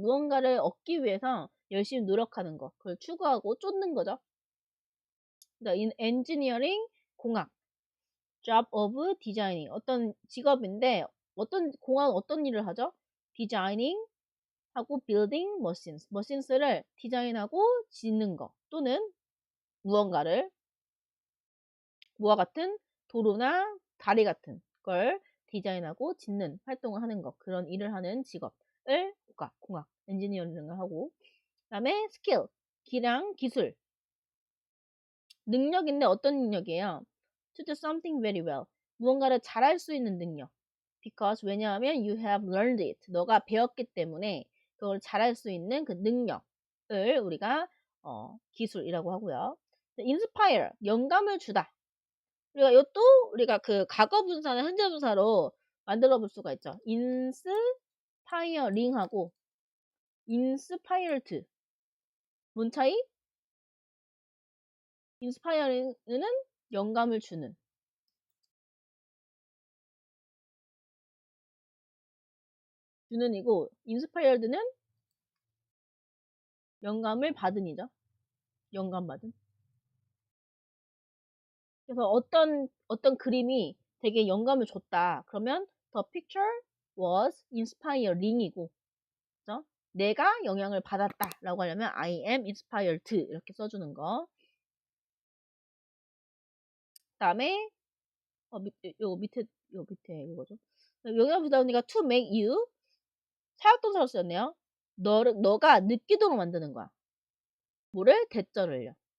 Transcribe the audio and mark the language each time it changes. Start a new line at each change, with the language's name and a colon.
Korean: 무언가를 얻기 위해서 열심히 노력하는 거. 그걸 추구하고 쫓는 거죠.
English: in engineering,
Korean: 공학.
English: job of designing.
Korean: 어떤 직업인데, 공학 어떤 일을 하죠?
English: designing 하고 building machines.
Korean: machines를 디자인하고 짓는 거. 또는 무언가를 뭐와 같은 도로나 다리 같은 걸 디자인하고 짓는 활동을 하는 것 그런 일을 하는 직업을 공학 엔지니어링을 하고 그 다음에 스킬 기량 기술 능력인데 어떤 능력이에요?
English: To do something very well
Korean: 무언가를 잘할 수 있는 능력
English: because
Korean: 왜냐하면
English: you have learned it
Korean: 너가 배웠기 때문에 그걸 잘할 수 있는 그 능력을 우리가 기술이라고 하고요 inspire 영감을 주다 우리가 이것도 우리가 그 과거 분사나 현재 분사로 만들어 볼 수가 있죠.
English: inspiring하고 inspired.
Korean: 뭔 차이? inspiring은 영감을 주는. 주는이고 inspired는 영감을 받은이죠. 영감 받은. 그래서 어떤 그림이 되게 영감을 줬다. 그러면
English: the picture was inspiring이고 그죠?
Korean: 내가 영향을 받았다 라고 하려면
English: I am inspired
Korean: 이렇게 써주는 거. 그 다음에 요 밑에 이거죠. 영향을 받으니까 to make you 사역동사로 쓰였네요. 너가 느끼도록 만드는 거야. 뭐를? 대절을요.